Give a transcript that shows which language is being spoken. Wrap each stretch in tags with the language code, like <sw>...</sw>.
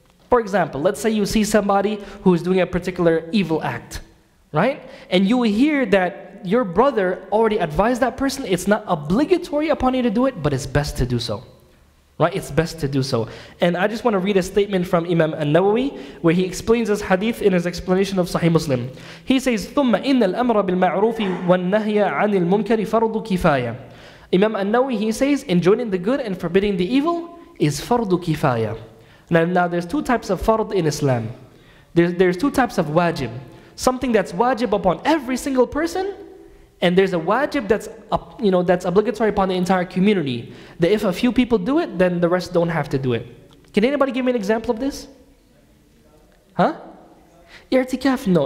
<en>For example, let's say you see somebody who is doing a particular evil act, right? And you hear that your brother already advised that person. It's not obligatory upon you to do it, but it's best to do so. Right? It's best to do so. And I just want to read a statement from Imam Nawawi where he explains this hadith in his explanation of Sahih Muslim. He says,</en> <ar>ثُمَّ إِنَّ الْأَمْرَ بِالْمَعْرُوفِ وَالنَّهْيَ عَنِ الْمُنْكَرِ فَرْضُ كِفَايَةٍ.</ar> <en>Imam Nawawi, he says, enjoining the good and forbidding the evil is fardu kifaya. Now there's two types of fard in Islam. There's two types of wajib. Something that's wajib upon every single person, and there's a wajib that's obligatory upon the entire community. That if a few people do it, then the rest don't have to do it. Can anybody give me an example of this? Huh? I'tikaf, no.</en>